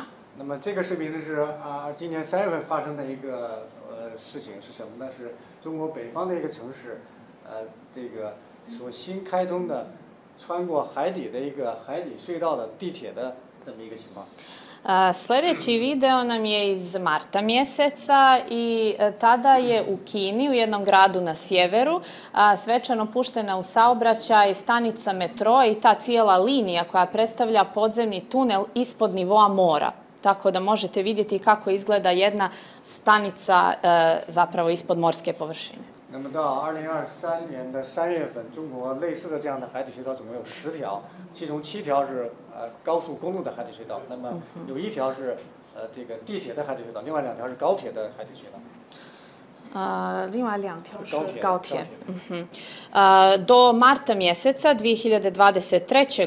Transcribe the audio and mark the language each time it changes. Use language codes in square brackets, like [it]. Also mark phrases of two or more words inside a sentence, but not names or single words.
[zh] 那么这个视频呢是今年3月份发生的一个事情是什么呢？是中国北方的一个城市，这个所新开通的穿过海底的一个海底隧道的地铁的这么一个情况。 [sr] Sljedeći video nam je iz marta mjeseca i tada je u Kini, u jednom gradu na sjeveru, svečano puštena u saobraćaj stanica metroa i ta cijela linija koja predstavlja podzemni tunel ispod nivoa mora. Tako da možete vidjeti kako izgleda jedna stanica zapravo ispod morske površine. [zh] 那么到2023年的3月份，中国类似的这样的海底隧道总共有10条，其中7条是高速公路的海底隧道，那么有1条是这个地铁的海底隧道，另外2条是高铁的海底隧道。另外2条是高铁. [sr] Do marta mjeseca 2023.